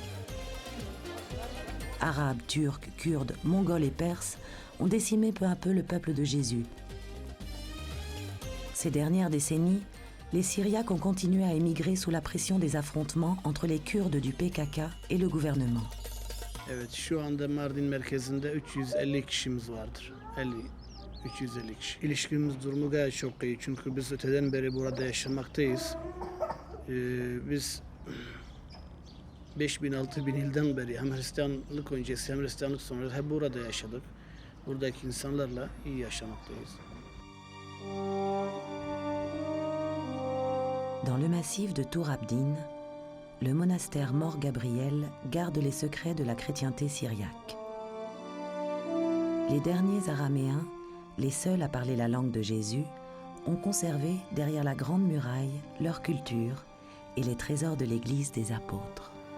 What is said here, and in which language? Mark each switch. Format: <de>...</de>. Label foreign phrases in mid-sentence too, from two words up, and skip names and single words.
<fr>Arabes, Turcs, Kurdes, Mongols et Perses ont décimé peu à peu le peuple de Jésus. Ces dernières décennies, les Syriaques ont continué à émigrer sous la pression des affrontements entre les Kurdes du PKK et le gouvernement.</fr> <tr>Evet, şu anda Mardin merkezinde 350 kişimiz vardır. 350 kişi. İlişkimiz durumu gayet çok iyi çünkü biz öteden beri burada yaşamaktayız. Biz 5000-6000 yıldan beri hem Hristiyanlık öncesi hem Hristiyanlık sonrası hep burada yaşadık. Buradaki insanlarla iyi yaşamaktayız.</tr> <fr>Dans le massif de Tour Abdin, le monastère Mor Gabriel garde les secrets de la chrétienté syriaque. Les derniers araméens, les seuls à parler la langue de Jésus, ont conservé derrière la grande muraille leur culture et les trésors de l'église des apôtres.</fr>